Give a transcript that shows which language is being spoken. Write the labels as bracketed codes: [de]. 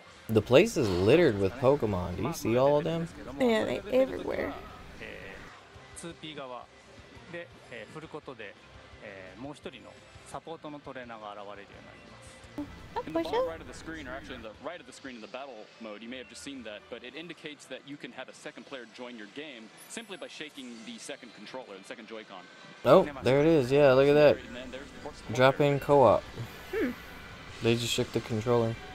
[en] The place is littered with Pokemon. Do you see all of them? Yeah, they're everywhere. [ja] 2P 側で振ることでもう一人のサポートのトレーナーが現れるようになります。 [en] In the bottom right of the screen, or actually in the right of the screen in the battle mode, you may have just seen that, but it indicates that you can have a second player join your game simply by shaking the second controller, the second Joy-Con. Oh, there it is. Yeah, look at that. Drop-in co-op. They just shook the controller.